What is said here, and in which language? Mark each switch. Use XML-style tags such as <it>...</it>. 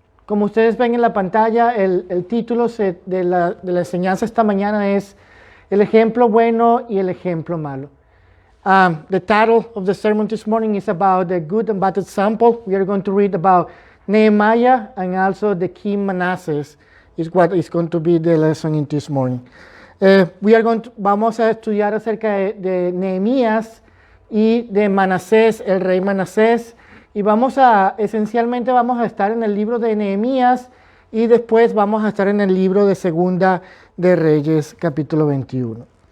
<es>Como ustedes ven en la pantalla, el título de la enseñanza esta mañana es El ejemplo bueno y el ejemplo malo.</es> <en>The title of the sermon this morning is about the good and bad example. We are going to read about Nehemiah and also the King Manasseh is what is going to be the lesson in this morning.</en> <es>Vamos a estudiar acerca de Nehemías y de Manasés, el rey Manasés, y esencialmente vamos a estar en el libro de Nehemías y después vamos a estar en el libro de Segunda de Reyes, capítulo 21.</es>